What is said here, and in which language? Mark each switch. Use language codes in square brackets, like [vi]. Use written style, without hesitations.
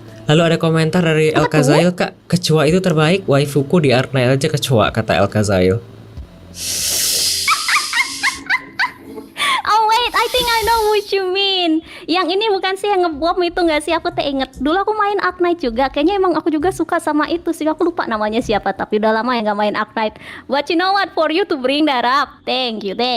[id] Lalu ada komentar dari El Kazail Kak, kecoa itu terbaik, waifuku di Arknight aja kecoa, kata El Kazail. [en] Oh wait, I think I know what you mean. [id] Yang ini bukan sih yang ngebom itu nggak sih? Aku inget. Dulu aku main Arknight juga. Kayaknya emang aku juga suka sama itu sih. Aku lupa namanya siapa. Tapi udah lama ya nggak main Arknight. [en] But you know what? For you to bring that up, thank you.